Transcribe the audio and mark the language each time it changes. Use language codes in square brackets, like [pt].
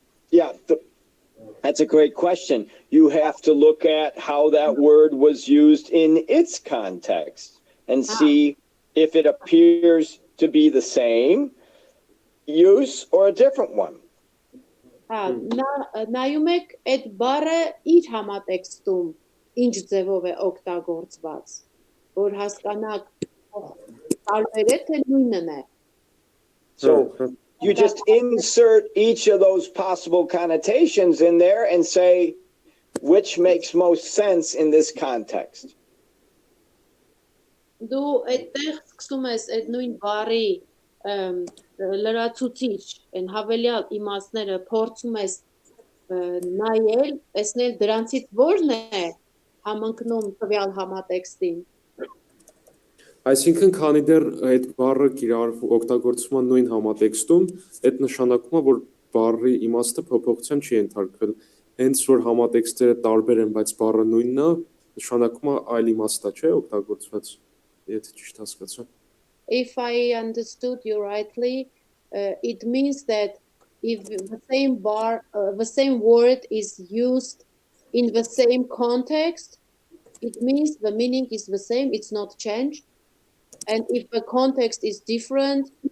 [en] Yeah, that's a great question. You have to look at how that word was used in its context and see if it appears to be the same use or a different one. [hy] Նայում եք այդ բառը իր համատեքստում ինչ ձևով է օգտագործված, որ հասկանաք տարբեր է թե նույնն է։ [en] So you just insert each of those possible connotations in there and say which makes most sense in this context. [hy] Դու այդտեղ սկսում ես այդ նույն բառի լրացուցիչ, այն հավելյալ իմաստները փորձում ես նայել, տեսնել դրանցից որն է համընկնում տվյալ համատեքստին։ Այսինքն, քանի դեռ այդ բառը օգտագործվում է նույն համատեքստում, այդ նշանակում է, որ բառի իմաստը փոփոխության չի ենթարկվել։ Հենց որ համատեքստերը տարբեր են, բայց բառը նույնն է, նշանակում է այլ իմաստ է, չէ՞, օգտագործված։ Եթե ճիշտ հասկացա։ [en] If I understood you rightly, it means that if the same word is used in the same context, it means the meaning is the same, it's not changed. And if the context is different,